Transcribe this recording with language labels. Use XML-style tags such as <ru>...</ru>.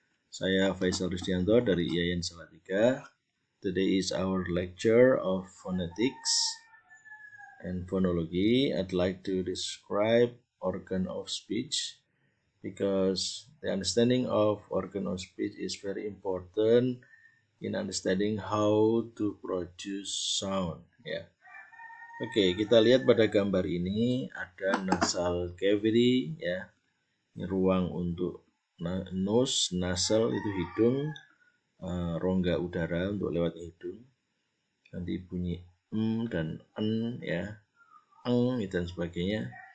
<id>Saya Faisal Rusdianto dari IAIN Salatiga.</id> <en>Today is our lecture of phonetics and phonology. I'd like to describe organ of speech because the understanding of organ of speech is very important in understanding how to produce sound.</en> <id>Ya. Oke, kita lihat pada gambar ini ada nasal cavity, ya. Ini ruang untuk nose, nasal itu hidung, rongga udara untuk lewat hidung. Nanti bunyi dan en, ya, dan sebagainya.</id>